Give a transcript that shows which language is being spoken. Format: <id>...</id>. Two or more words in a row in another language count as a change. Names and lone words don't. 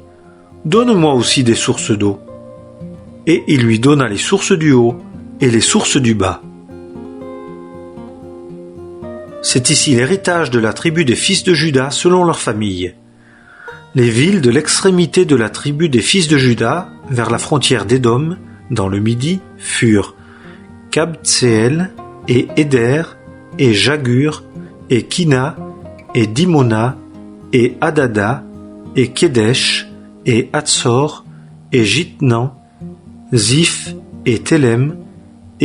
<fr>Donne-moi aussi des sources d'eau. Et il lui donna les sources du haut et les sources du bas. C'est ici l'héritage de la tribu des fils de Juda selon leur famille. Les villes de l'extrémité de la tribu des fils de Juda, vers la frontière d'Édom, dans le midi, furent Kabtseel et Éder et Jagur et Kina et Dimona et Adada et Kedesh et Hatzor et Jitnan, Ziph et Télem et</fr>